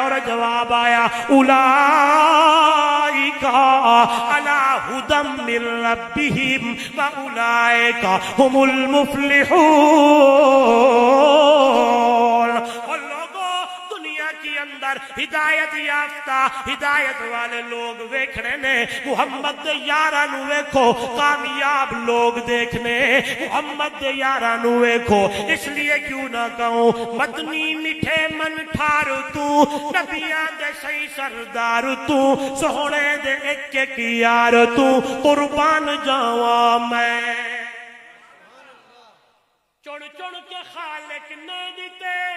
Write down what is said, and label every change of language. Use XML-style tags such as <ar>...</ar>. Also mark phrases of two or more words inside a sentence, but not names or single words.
<ur>اور جواب آیا</ur> <ar>اولئک علی ھدی من ربہم واولئک ھم المفلحون۔</ar> <ur>اور لوگوں، دنیا کے اندر اندر ہدایت یافتہ ہدایت والے لوگ</ur> <pa>ویکھنے نے</pa> <ur>محمد</ur> <pa>دے یاراں نو ویکھو کامیاب لوگ دیکھنے محمد دے یاراں نو ویکھو اس لیے کیوں نہ کہوں مدنی میٹھے من ٹھار تو نبیاں دے صحیح سردار تو سوہنے دے ایک ایک یار تو قربان جاواں میں چن چن کے خالق نے دیتے</pa>